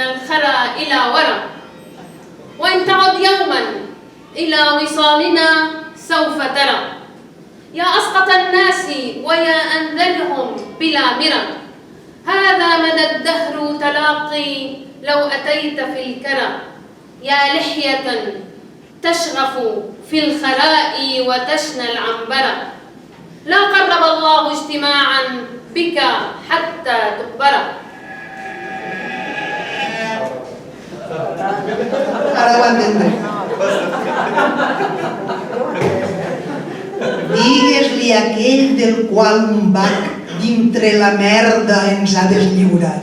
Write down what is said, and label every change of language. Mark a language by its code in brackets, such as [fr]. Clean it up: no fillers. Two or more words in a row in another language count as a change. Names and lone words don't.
[ar] الخرى إلى ورا وإن تعد يوما إلى وصالنا سوف ترى يا أسقط الناس ويا أنذلهم بلا مرى هذا مدى الدهر تلاقي لو أتيت في الكرى يا لحية تشغف في الخراء وتشنى العنبرة لا قرب الله اجتماعا بك حتى تقبر. [ca] Ara ho entendré. Digues-li a aquell del qual un bac dintre la merda ens ha deslliurat.